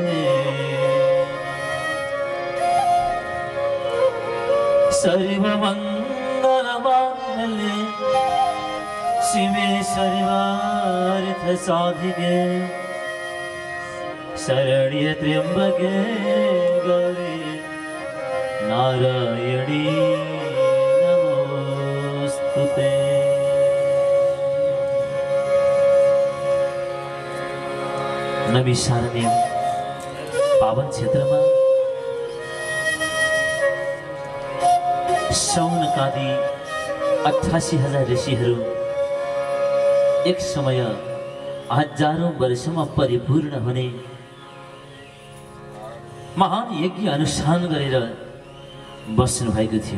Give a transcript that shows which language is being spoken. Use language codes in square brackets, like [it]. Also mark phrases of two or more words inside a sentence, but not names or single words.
[sa] सर्वमङ्गलमाङ्गल्ये शिवे सर्वार्थसाधिके शरण्ये त्र्यम्बके गौरी नारायणी नमोस्तुते। [ne] नैमिषारण्य पावन क्षेत्रमा शौनकादि 88,000 ऋषिहरू एक समय हजारौं वर्षमा परिपूर्ण हुने महान यज्ञ अनुष्ठान गरेर बस्नु भएको थियो।